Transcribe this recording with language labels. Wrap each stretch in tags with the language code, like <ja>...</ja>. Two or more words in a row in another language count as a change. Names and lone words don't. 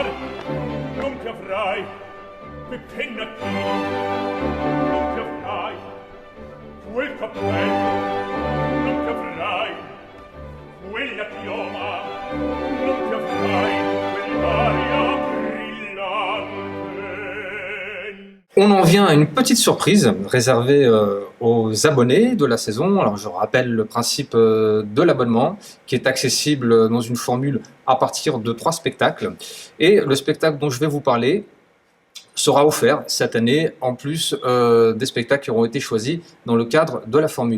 <it>Non ti avrai quei pennacchini, non ti avrai quel cappello, non ti avrai quella chioma, non ti avrai quell'aria brillante.</it> <fr>On en vient à une petite surprise réservée aux abonnés de la saison. Alors je rappelle le principe de l'abonnement qui est accessible dans une formule à partir de 3 spectacles. Et le spectacle dont je vais vous parler sera offert cette année, en plus des spectacles qui auront été choisis dans le cadre de la formule.</fr>